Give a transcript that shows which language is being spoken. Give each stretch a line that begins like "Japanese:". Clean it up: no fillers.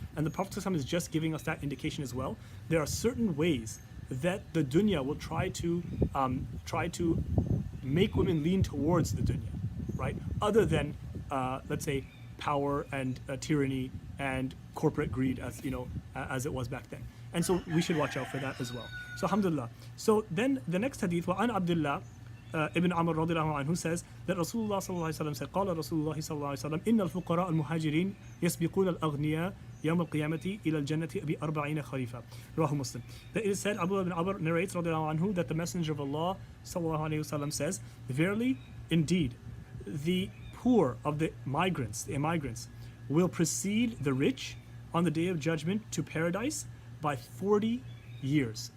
English: And the Prophet ﷺ is just giving us that indication as well. There are certain ways that the dunya will try to make women lean towards the dunya, right? Other than, let's say, power and tyranny and corporate greed, as it was back then. And so we should watch out for that as well. So alhamdulillah. So then the next hadith, وعن Abdullah ibn Amr radiallahu anhu says that Rasulullah sallallahu alaihi wasallam said,
Arabic: قال رسول الله صلى الله عليه وسلم إن الفقراء المهاجرين يسبقون الأغنياء يوم القيامة إلى الجنة ب40 خريفا. رواه
English: Muslim. That it is said, Abdullah ibn Amr narrates radiallahu anhu, that the Messenger of Allah sallallahu alaihi wasallam says, verily, indeed, the poor of the immigrants, will precede the rich on the day of judgment to paradise by 40 years.